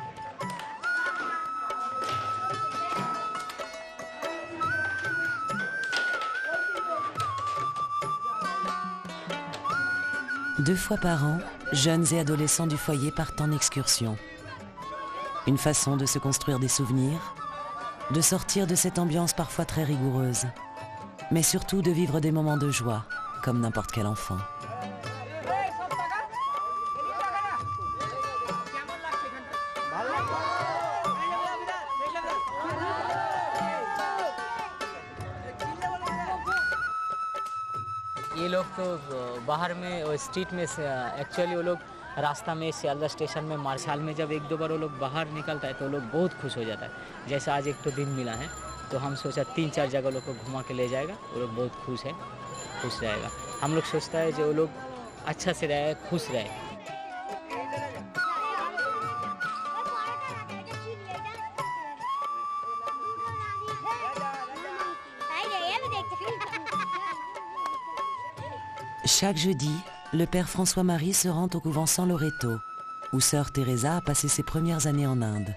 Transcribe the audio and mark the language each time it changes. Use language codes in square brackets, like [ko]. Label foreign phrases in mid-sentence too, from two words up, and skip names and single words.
[fr] Deux fois par an, jeunes et adolescents du foyer partent en excursion. Une façon de se construire des souvenirs, de sortir de cette ambiance parfois très rigoureuse, mais surtout de vivre des moments de joie, comme n'importe quel enfant. [hi] ये लोग तो बाहर में और स्ट्रीट में एक्चुअली वो लोग रास्ता में सियालदा स्टेशन में मार्शाल में जब 1-2 बार वो लोग बाहर निकलता है तो वो लोग बहुत खुश हो जाता है जैसे आज एक तो दिन मिला है तो हम सोचा 3-4 जगह लोग को घुमा के ले जाएगा वो लोग बहुत खुश रहेगा हम लोग सोचता है जो वो लोग अच्छा से रहे खुश रहे [fr] Chaque jeudi, le père François-Marie se rend au couvent San Loreto, où sœur Teresa a passé ses premières années en Inde.